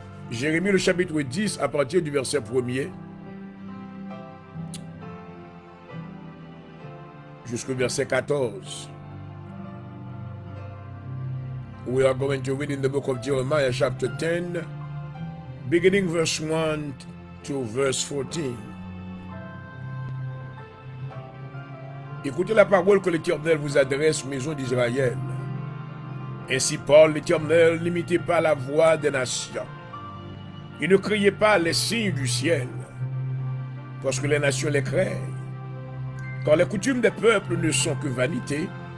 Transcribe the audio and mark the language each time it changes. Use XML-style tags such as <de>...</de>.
<fr>Jérémie le chapitre 10 à partir du verset 1er jusqu'au verset 14.</fr> <en>We are going to read in the book of Jeremiah chapter 10, beginning verse 1 to verse 14.</en> <fr>Écoutez la parole que l'Éternel vous adresse, maison d'Israël. Ainsi parle l'Éternel, n'imitez pas la voix des nations. Et ne criez pas les signes du ciel. parce que les nations les craignent. Car les coutumes des peuples ne sont que vanité.</fr>